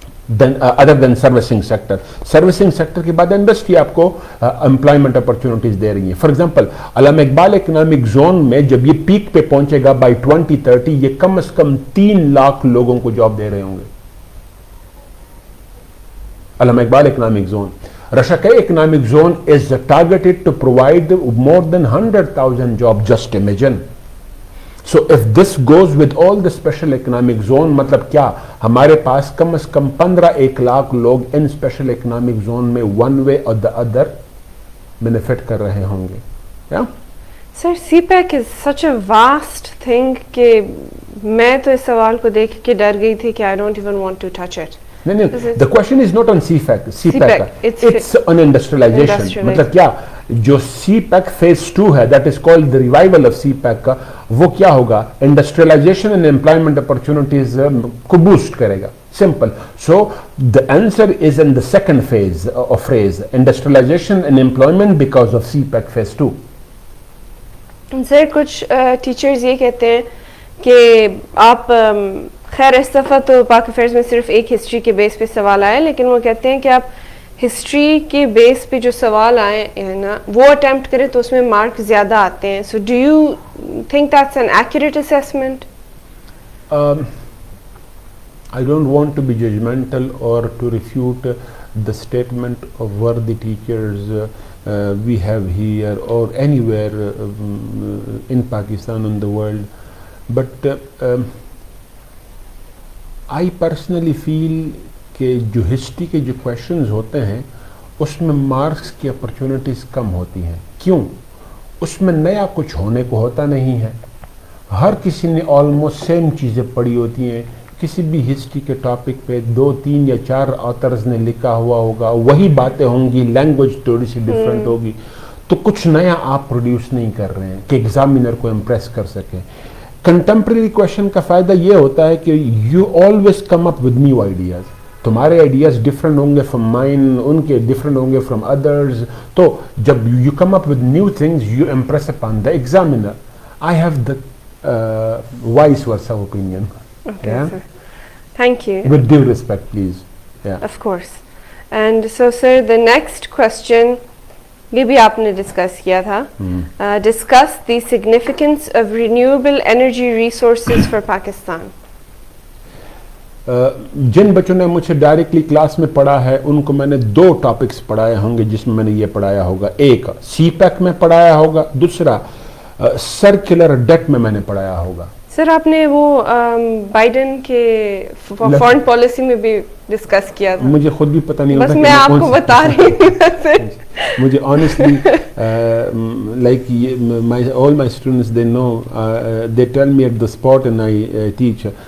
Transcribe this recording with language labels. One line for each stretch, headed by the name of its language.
Urdu: Other دین servicing sector. Servicing sector کے بعد industry آپ کو امپلائمنٹ اپرچونٹیز دے رہی ہیں. For example Allama Iqbal economic zone میں جب یہ پیک پہ پہنچے گا بائی 2030 یہ کم از کم 3 لاکھ لوگوں کو جاب دے رہے ہوں گے. علامہ Iqbal economic zone.
English: Rashakai economic zone is targeted to provide more than 100,000 jobs. Just imagine. So if this goes with all the special economic zone,
Urdu: مطلب کیا ہمارے پاس کم از کم 15 لاکھ لوگ ان اسپیشل اکنامک زون میں ون وے اور دا ادر بینیفٹ کر رہے ہوں گے.
English: sir CPEC is such a vast thing
Urdu: کہ میں تو اس سوال کو دیکھ کے ڈر گئی تھی کہ
English: I don't even want to touch it.
Urdu: نہیں,
English: the question is not on CPEC. It's on industrialization.
Urdu: مطلب کیا جو سی پیک فیز 2 ہے
English: that is called the revival of C pack
Urdu: کا وہ کیا ہوگا؟ انڈسٹریلائزیشن اینڈ امپلائمنٹ اپرچونٹیز کو بوسٹ کرے گا.
English: Simple. So the answer is in the second phase of freeze industrialization and employment because of CPEC phase 2.
Urdu: سر کچھ teachers یہ کہتے ہیں کہ آپ خیر اس دفعہ تو پاک افیئرز میں صرف ایک ہسٹری کے بیس پہ سوال آئے, لیکن وہ کہتے ہیں کہ آپ ہسٹری کے بیس پہ جو سوال آئے ہیں نا وہ اٹیمپٹ کریں تو اس میں مارک زیادہ آتے ہیں.
English: So do you think that's an accurate assessment? I don't want to be judgmental or to refute the statement of worthy teachers we have here or anywhere in Pakistan and the world, but I personally feel
Urdu: کہ جو history کے جو questions ہوتے ہیں اس میں marks کی opportunities کم ہوتی ہیں. کیوں؟ اس میں نیا کچھ ہونے کو ہوتا نہیں ہے. ہر کسی نے آلموسٹ سیم چیزیں پڑھی ہوتی ہیں. کسی بھی ہسٹری کے ٹاپک پہ 2, 3 یا 4 آتھرز نے لکھا ہوا ہوگا, وہی باتیں ہوں گی, لینگویج تھوڑی سی ڈفرینٹ ہوگی. تو کچھ نیا آپ پروڈیوس نہیں کر رہے ہیں کہ ایگزامینر کو امپریس کر سکیں. کنٹمپریری کویشچن کا فائدہ یہ ہوتا ہے کہ
English: You always come up with new ideas.
Urdu: تمہارے آئیڈیاز ڈفرینٹ ہوں گے فرام مائن, ان کے ڈفرینٹ ہوں گے فرام ادرز.
English: تو جب you come up with new things you impress upon the examiner. I have the vice versa opinion. Thank you. With due respect, please. Yeah. Of course. And so, sir, the next question,
Urdu: یہ بھی آپ نے discuss کیا تھا.
English: Discuss the significance of renewable energy resources for Pakistan.
Urdu: جن بچوں نے مجھ سے ڈائریکٹلی کلاس میں پڑھا ہے ان کو میں نے 2 ٹاپکس پڑھائے ہوں گے جس میں میں نے یہ پڑھایا ہوگا. ایک سی پیک میں پڑھایا ہوگا, دوسرا سرکولر ڈیٹ میں نے پڑھایا ہوگا. سر آپ نے وہ بائیڈن کے فارن پالیسی میں بھی ڈسکس کیا تھا. مجھے خود بھی پتہ نہیں ہوتا, بس میں آپ کو بتا رہی ہوں. مجھے honestly like
English: all my students they know they tell me at the spot and I teach.